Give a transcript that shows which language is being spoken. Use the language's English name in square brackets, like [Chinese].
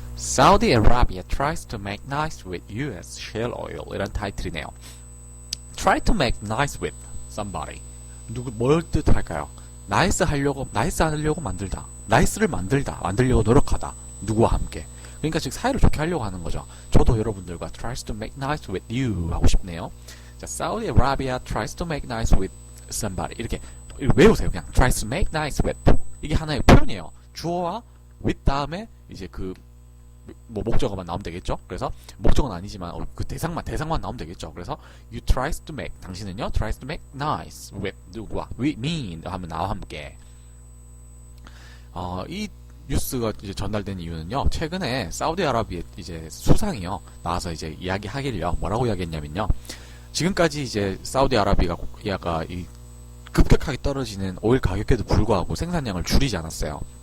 [English] Saudi Arabia tries to make nice with US shale oil [Korean] 이란 타이틀이네요. [English] Try to make nice with somebody. [Korean] 뭘 뜻할까요? 나이스 하려고 만들다. 나이스를 만들려고 노력하다. 누구와 함께. 그러니까 즉 사이를 좋게 하려고 하는 거죠. 저도 여러분들과 [English] tries to make nice with you [Korean] 하고 싶네요. [English] 자, Saudi Arabia tries to make nice with somebody. [Korean] 이렇게 외우세요. 그냥 [English] tries to make nice with. [Korean] 이게 하나의 표현이에요. 주어와 with 다음에 이제 목적어만 나오면 되겠죠. 그래서 목적어는 아니지만 그 대상만 나오면 되겠죠. [English] 그래서 you tries to make [Korean] 당신은요 [English] tries to make nice with [Korean] 누구와 [English] with me [Korean] 하면 나와 함께. 이 뉴스가 이제 전달된 이유는요. 최근에 사우디아라비아 이제 수상이요 나와서 이제 이야기하길요. 뭐라고 이야기했냐면요. 지금까지 이제 사우디아라비아가 이 급격하게 떨어지는 오일 가격에도 불구하고 생산량을 줄이지 않았어요.